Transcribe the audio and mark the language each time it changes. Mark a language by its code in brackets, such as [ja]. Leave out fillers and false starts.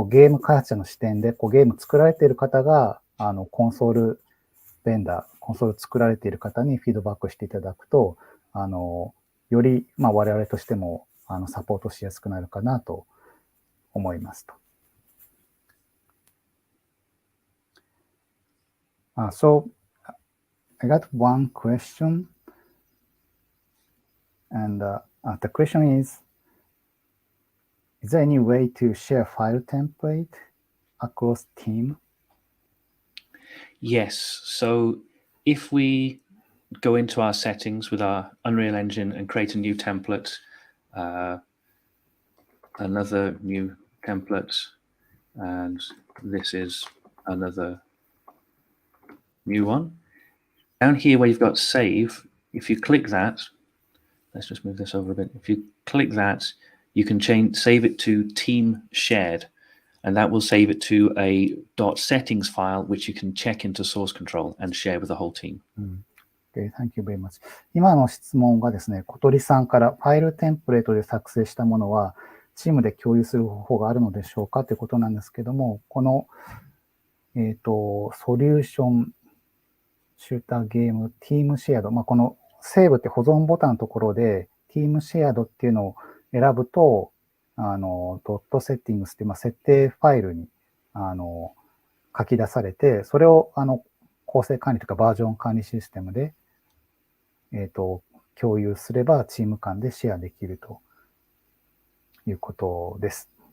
[ja] ム開発者の視点でゲーム作られている方がコンソールベンダー、コンソール作られている方にフィードバックしていただくと、より我々としてもサポートしやすくなるかなと思いますと。 [en] So I got one question, and the question is there any way to share file template across team? Yes. So if we go into our settings with our Unreal Engine and create a new template, another new template, and this is another new one. Down here where you've got save, if you click that, let's just move this over a bit. If you click that, you can save it to team shared, and that will save it to a .settings file, which you can check into source control and share with the whole team. Okay, thank you very much. [ja] 今の質問がですね、小鳥さんからファイルテンプレートで作成したものはチームで共有する方法があるのでしょうかということなんですけども、この、ソリューションシューターゲームティームシェアド、このセーブって保存ボタンのところでティームシェアドっていうのを選ぶと、ドットセッティングスって、設定ファイルに、書き出されて、それを、構成管理とかバージョン管理システムで、共有すればチーム間でシェアできるということです。